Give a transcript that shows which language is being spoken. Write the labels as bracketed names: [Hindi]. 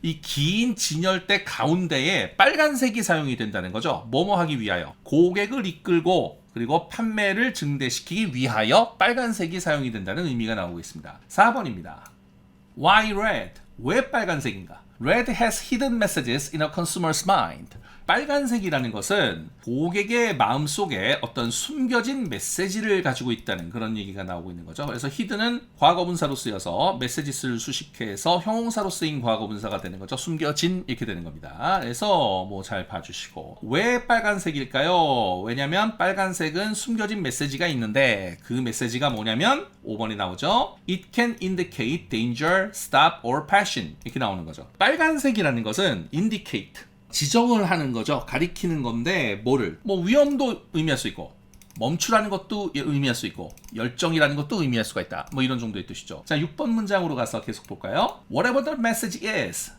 [Korean] 이 긴 진열대 가운데에 빨간색이 사용이 된다는 거죠. 뭐뭐 하기 위하여. 고객을 이끌고 그리고 판매를 증대시키기 위하여 빨간색이 사용이 된다는 의미가 나오고 있습니다. 4번입니다. [English] Why red? [Korean] 왜 빨간색인가? [English] Red has hidden messages in a consumer's mind. [Korean] 빨간색이라는 것은 고객의 마음속에 어떤 숨겨진 메시지를 가지고 있다는 그런 얘기가 나오고 있는 거죠. 그래서 hidden은 과거분사로 쓰여서 메시지스를 수식해서 형용사로 쓰인 과거분사가 되는 거죠. 숨겨진 이렇게 되는 겁니다. 그래서 뭐 잘 봐주시고 왜 빨간색일까요? 왜냐면 빨간색은 숨겨진 메시지가 있는데 그 메시지가 뭐냐면 5번에 나오죠. [English] It can indicate danger, stop or passion [Korean] 이렇게 나오는 거죠. 빨간색이라는 것은 indicate 지정을 하는 거죠. 가리키는 건데 뭐를? 뭐 위험도 의미할 수 있고 멈추라는 것도 의미할 수 있고 열정이라는 것도 의미할 수가 있다. 뭐 이런 정도의 뜻이죠. 자, 6번 문장으로 가서 계속 볼까요? [English] Whatever the message is.